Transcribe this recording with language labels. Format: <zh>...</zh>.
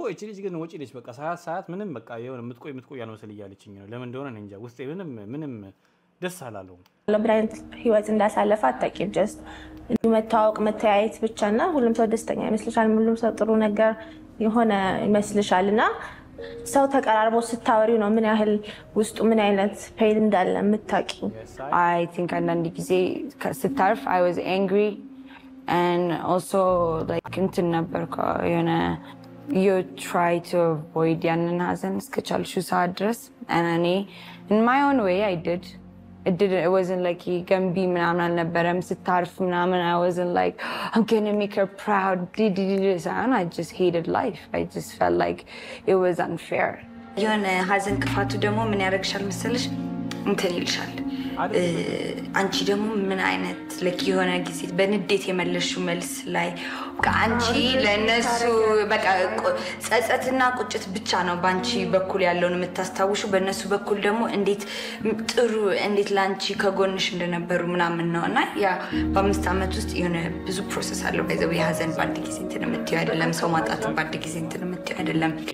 <am>እቺ ልጅ ግን ወጪ ልጅ በቃ ሰዓት ምንም በቃ የሆነ የምትቆይ ያልመስል እያለችኝ ነው። ለምን እንደሆነ እኔ እንጃ። ውስጤ ምንም ደስ አላለውም። ምን አይነት ህይወት እንዳሳለፈ አታውቂም። ጀስት መታወቅ መተያየት ብቻና ሁሉም ሰው ደስተኛ ይመስልሻል። ሁሉም ሰው ጥሩ ነገር የሆነ ይመስልሻልና ሰው ተቀራርቦ ስታወሪው ነው ምን ያህል ውስጡ ምን አይነት ፔን እንዳለ የምታውቂው።</am> <en>I think</en> <am>አንዳንድ ጊዜ ስታርፍ</am> <en>I was angry and also like</en> <am>እንትን ነበርኩ የሆነ</am> <en>you try to avoid</en> <am>ያንን ሀዘን እስከቻልሽው ሰዓት ድረስ</am> <en>and</en> <am>እኔ</am> <en>in my own way I did. It wasn't like</en> <am>ገንቢ ምናምን አልነበረም። ስታርፍ ምናምን</am> <en>I wasn't like I'm gonna make her proud. I just hated life. I just felt like it was unfair.</en> <am>የሆነ ሀዘን ክፋቱ ደግሞ ምን ያደርግሻል መሰለሽ እንትን ይልሻል። አንቺ ደግሞ ምን አይነት ለክ የሆነ ጊዜ በንዴት የመለሽው መልስ ላይ አንቺ ለነሱ በቃ ጸጸትና ቁጭት ብቻ ነው ባንቺ በኩል ያለውን የምታስታውሹ። በእነሱ በኩል ደግሞ እንዴት ጥሩ እንዴት ላንቺ ከጎንሽ እንደነበሩ ምናምን ነውና ያ በ5 አመት ውስጥ የሆነ ብዙ ፕሮሰስ አለው። በዘው የሀዘን ባንድ ጊዜ እንትን የምትይው አይደለም። ሰው ማጣት ባንድ ጊዜ እንትን የምትይው አይደለም።</am>